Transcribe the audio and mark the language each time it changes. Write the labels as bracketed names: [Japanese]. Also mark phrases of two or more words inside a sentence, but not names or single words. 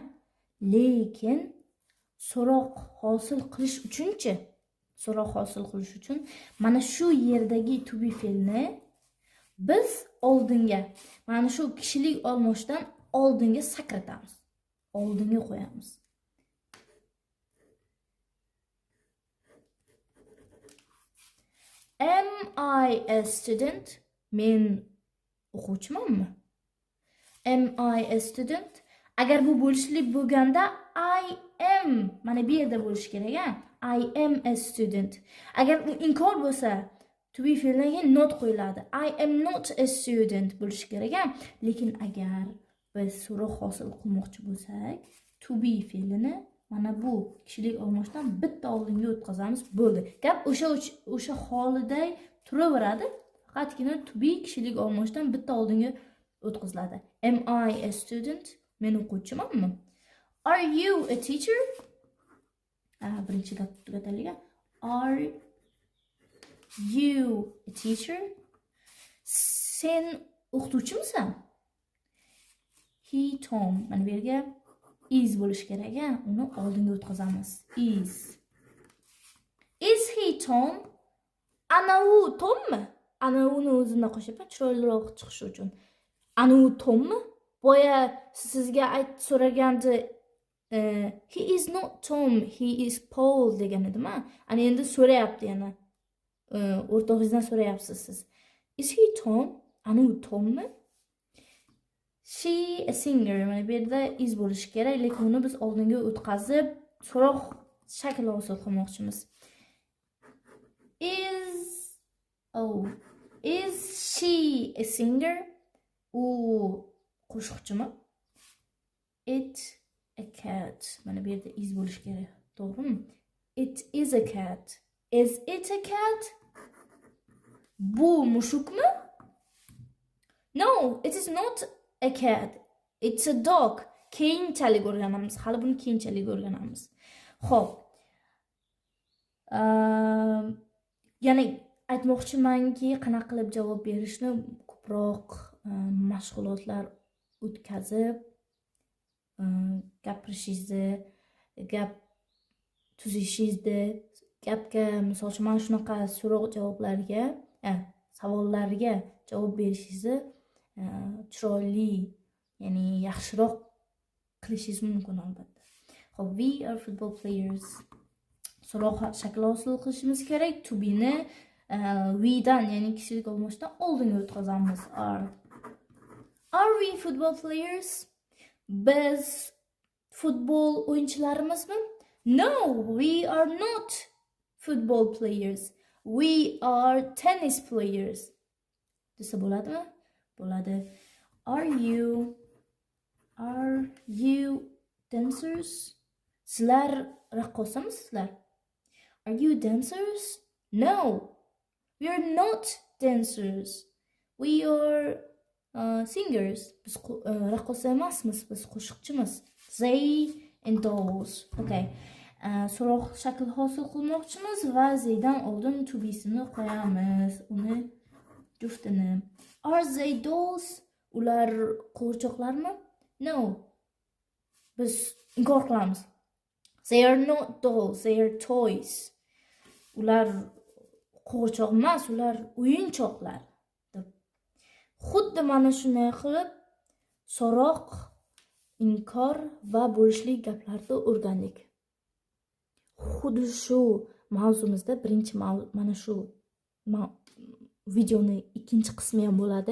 [Uzbek] Lekin so'roq hosil qilish uchun mana shu yerdagi [English] to be [Uzbek] fe'lni biz oldinga, mana shu kishilik olmoshdan oldinga sakratamiz. Oldinga qo'yamiz. [English] Am I a student? [Uzbek] Men o'quvchimanmi? [English] Am I a student? [Uzbek] Agar bu bo'lishlik bo'lganda [English] I am [Uzbek] mana bu yerda bo'lish kerak, ha? [English] I am a student. [Uzbek] Agar u inkor bo'lsa, [English] to be [Uzbek] fe'lidan keyin not qo'yiladi. [English] I am not a student [Uzbek] bo'lishi kerak a. Lekin agar biz so'roq hosil qilmoqchi bo'lsak, [English] to be [Uzbek] fe'lini mana bu kishilik olmoshdan bitta oldinga o'tkazamiz, bo'ldi. Gap o'sha holida turaveradi. Faqatgina [English] to be [Uzbek] kishilik olmoshdan bitta oldinga o'tkaziladi. [English] Am I a student? [Uzbek] Men o'quvchimanmi? [English] Are you a teacher? [Uzbek] Birinchidan tugataylik. [English] Are you a teacher? [Uzbek] Sen o'qituvchimisan? [English] He, Tom. [Uzbek] Mana bu yerga is bo'lish kerak, uni oldinga o'tkazamiz. [English] Is he Tom? [Uzbek] Ana u Tommi? Ana uni o'zini qo'shib chiroyliroq chiqishi uchun. Ana u Tommi? Boya sizga so'raganda [English] he is not Tom, he is Paul [Uzbek] degan edim-a. Ana endi so'rayapti yana. O'rtog'ingizdan so'rayapsiz siz. [English] Is he Tom? [Uzbek] Ana u Tommi? [English] She a singer. [Uzbek] Mana bu yerda is bo'lishi kerak, lekin uni biz oldinga o'tkazib so'roq shakli hosil qilmoqchimiz. [English] Is she a singer? [Uzbek] U qo'shiqchimi? [English] It a cat. [Uzbek] Mana bu yerda is bo'lishi kerak. To'g'rimi? [English] It is a cat. Is it a cat? [Uzbek] Bu mushukmi? [English] No, it is not a cat. It's a dog. [Uzbek] Keyinchalik o'rganamiz. Hali buni keyinchalik o'rganamiz. Xo'p. Ya'ni aytmoqchimanki, qanaqa qilib javob berishni ko'proq mashg'ulotlar o'tkazib, gapirishingizni, gap tuzishingizni, gapga misol uchun mana shunaqa so'roq-javoblarga, savollarga javob berishingizni chiroyli, ya'ni yaxshiroq qilishingiz mumkin albatta. Xo'p, [English] we are football players. [Uzbek] So'roq shakli hosil qilishimiz kerak. [English] To be [Uzbek] ni we dan, ya'ni kishilik olmoshdan oldinga o'tkazamiz. [English] Are we football players? [Uzbek] Biz futbol o'yinchilarimizmi? [English] No, we are not football players. We are tennis players. [Uzbek] Desa bo'ladimi? Bo'ladi. [English] Are you dancers? [Uzbek] Sizlar raqqosamisizlar? [English] Are you dancers? No, we are not dancers. We are singers. [Uzbek] Biz raqqosa emasmiz, biz qo'shiqchimiz. [English] They and those. Okay. [Uzbek] So'roq shakl hosil qilmoqchimiz va zeydan oldin [English] to be'sini [Uzbek] qo'yamiz. Uni juftini. [English] Are they dolls? [Uzbek] Ular qo'g'irchoqlarmi? No. Biz inkor qilamiz. [English] They are not dolls, they are toys. [Uzbek] Ular qo'g'irchoq emas, ular o'yinchoqlar. Xuddi mana shunday qilib so'roq, inkor va bo'lishlik gaplarni o'rgandik. Xuddi shu mavzumizda birinchi mana shu videoni ikkinchi qismi ham bo'ladi.